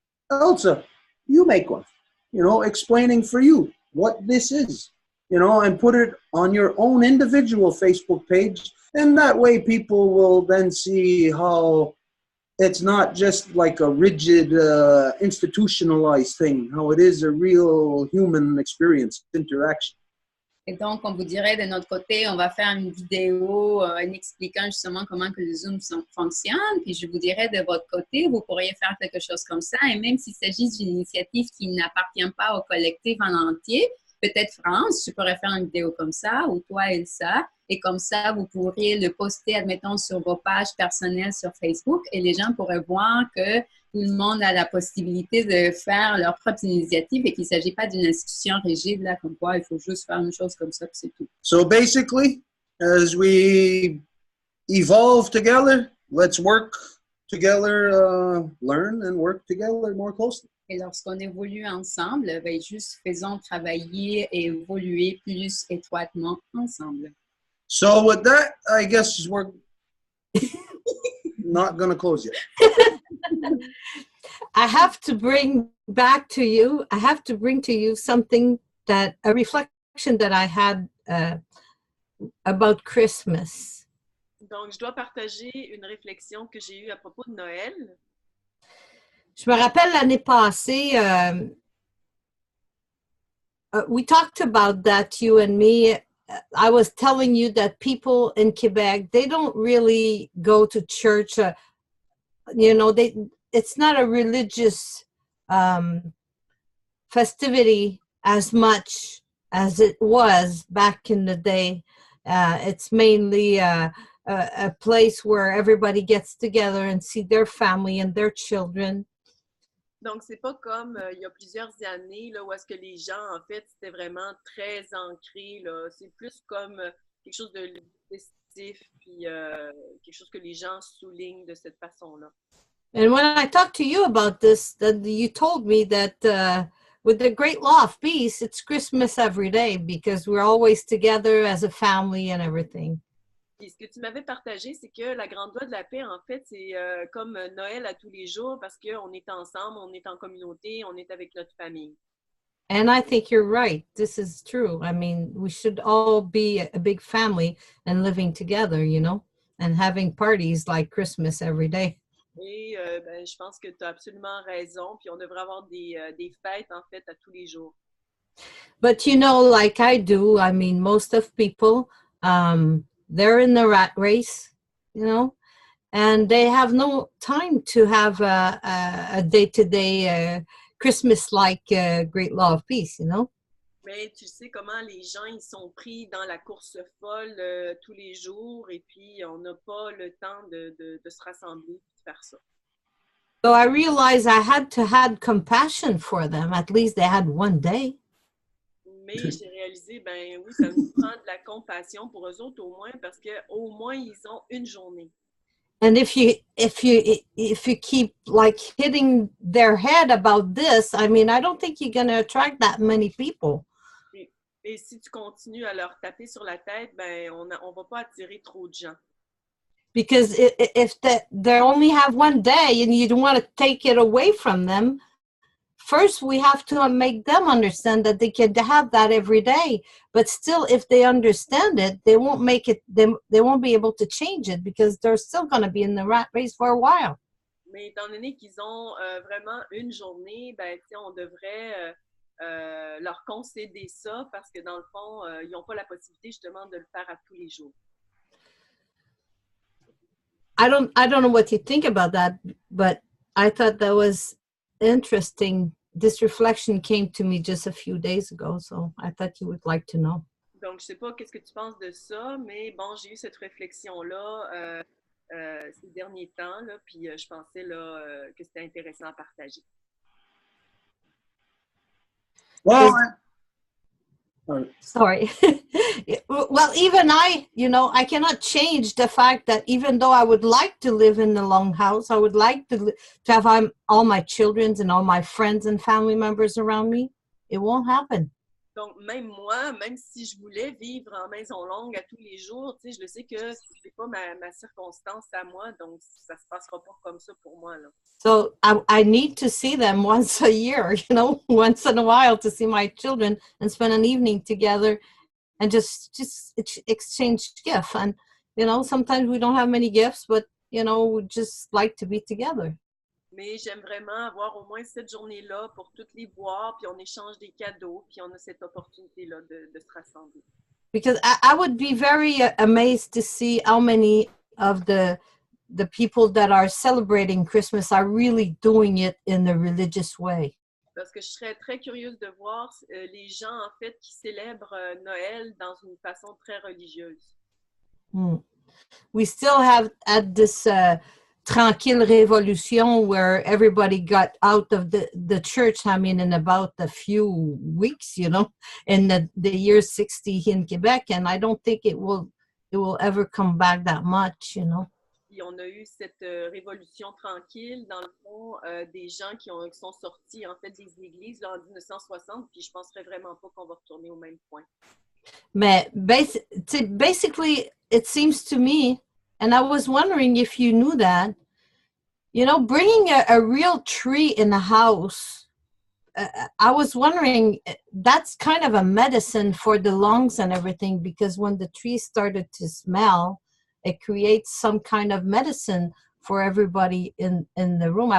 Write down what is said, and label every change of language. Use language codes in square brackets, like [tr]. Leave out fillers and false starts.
[en] Elsa, you make one. You know, explaining for you what this is, you know, and put it on your own individual Facebook page. And that way people will then see how it's not just like a rigid, institutionalized thing, how it is a real human experience, interaction. [fr] Et donc, on vous dirait de notre côté, on va faire une vidéo en expliquant justement comment que le Zoom fonctionne. Puis je vous dirais de votre côté, vous pourriez faire quelque chose comme ça. Et même s'il s'agit d'une initiative qui n'appartient pas au collectif en entier, peut-être France, tu pourrais faire une vidéo comme ça, ou toi, Elsa. Et comme ça, vous pourriez le poster, admettons, sur vos pages personnelles sur Facebook. Et les gens pourraient voir que tout le monde a la possibilité de faire leur propre initiative et qu'il ne s'agit pas d'une institution rigide, là, comme quoi il faut juste faire une chose comme ça, puis c'est tout. [en] So basically, as we evolve together, let's work together, learn and work together more closely. [fr] Et lorsqu'on évolue ensemble, ben, juste faisons travailler et évoluer plus étroitement ensemble. [en] So with that, I guess we're not going to close yet. I have to bring to you something that, a reflection that I had about Christmas. [fr] Donc, je dois partager une réflexion que j'ai eue à propos de Noël. Je me rappelle l'année passée, [en] we talked about that, you and me. I was telling you that people in Quebec, they don't really go to church. You know, it's not a religious festivity as much as it was back in the day. It's mainly a place where everybody gets together and see their family and their children. [fr] Donc, c'est pas comme il y a plusieurs années là, où est-ce que les gens, en fait, c'était vraiment très ancré. Là. C'est plus comme quelque chose de festif, puis quelque chose que les gens soulignent de cette façon-là. [en] And when I talked to you about this, you told me that with the Great Law of Peace, it's Christmas every day because we're always together as a family and everything. [fr] Et ce que tu m'avais partagé, c'est que la grande loi de la paix, en fait, c'est comme Noël à tous les jours parce qu'on est ensemble, on est en communauté, on est avec notre famille. [en] And I think you're right. This is true. I mean, we should all be a big family and living together, you know, and having parties like Christmas every day. [fr] Et ben, je pense que tu as absolument raison. Puis on devrait avoir des fêtes, en fait, à tous les jours. [en] But, you know, like I do, I mean, most of people, they're in the rat race, you know, and they have no time to have a day-to-day Christmas-like Great Law of Peace, you know. [fr] Mais tu sais comment les gens, ils sont pris dans la course folle tous les jours et puis on n'a pas le temps de se rassembler et de faire ça. [en] So I realized I had to have compassion for them. At least they had one day. [fr] Mais j'ai réalisé, ben oui, ça nous prend de la compassion pour eux autres au moins parce qu'au moins, ils ont une journée. [en] And if you keep like hitting their head about this, I mean, I don't think you're going to attract that many people. [fr] Et si tu continues à leur taper sur la tête, ben on va pas attirer trop de gens. [en] Because if they only have one day and you don't want to take it away from them, first we have to make them understand that they can have that every day. But still, if they understand it, they won't make it. They won't be able to change it because they're still going to be in the rat race for a while. [fr] Mais étant donné qu'ils ont vraiment une journée, ben on devrait leur concéder ça parce que dans le fond, ils n'ont pas la possibilité justement de le faire à tous les jours. [en] I don't know what you think about that, but I thought that was interesting. This reflection came to me just a few days ago, so I thought you would like to know. [fr] Donc, je sais pas qu'est-ce que tu penses de ça, mais bon, j'ai eu cette réflexion-là ces derniers temps, là, puis je pensais là, que c'était intéressant à partager. [en] Well, Sorry. Well, even I, I cannot change the fact that even though I would like to live in the long house, I would like to have all my children and all my friends and family members around me. It won't happen. [fr] Donc, même moi, même si je voulais vivre en maison longue à tous les jours, tu sais, je le sais que c'est pas ma circonstance à moi, donc ça se passera pas comme ça pour moi, là. [en] So I need to see them once a year, once in a while to see my children and spend an evening together and just exchange gifts. And, sometimes we don't have many gifts, but, we just like to be together. [fr] Mais j'aime vraiment avoir au moins cette journée-là pour toutes les voir, puis on échange des cadeaux, puis on a cette opportunité-là de se rassembler. [en] Because I would be very amazed to see how many of the people that are celebrating Christmas are really doing it in a religious way. [fr] Parce que je serais très curieuse de voir les gens, en fait, qui célèbrent Noël dans une façon très religieuse. [en] We still have at this tranquille révolution where everybody got out of the church, in about a few weeks, in the year 60 in Quebec, and I don't think it will ever come back that much, [fr] Puis on a eu cette révolution tranquille, dans le fond, des gens qui sont sortis, en fait, des églises là, en 1960, puis je penserais vraiment pas qu'on va retourner au même point. [en] Mais basically, it seems to me, and I was wondering if you knew that, bringing a real tree in the house, I was wondering, that's kind of a medicine for the lungs and everything, because when the tree started to smell, it creates some kind of medicine for everybody in the room.